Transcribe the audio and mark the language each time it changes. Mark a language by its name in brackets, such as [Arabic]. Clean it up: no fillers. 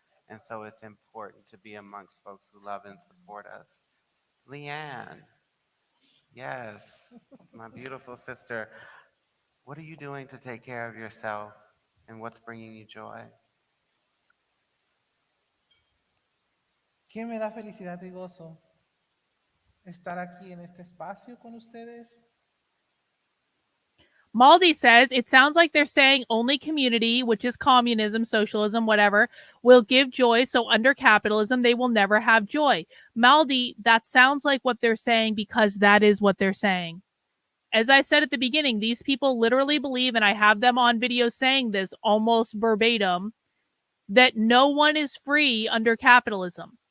[English] And so it's important to be amongst folks who love and support us. Leanne, yes, my beautiful sister, what are you doing to take care of yourself, and what's bringing you joy? [Spanish] ¿Qué me da felicidad y gozo? Estar aquí en este espacio con ustedes. [English] Maldi says, it sounds like they're saying only community, which is communism, socialism, whatever, will give joy. So under capitalism, they will never have joy. Maldi, that sounds like what they're saying, because that is what they're saying. As I said at the beginning, these people literally believe, and I have them on video saying this almost verbatim, that no one is free under capitalism.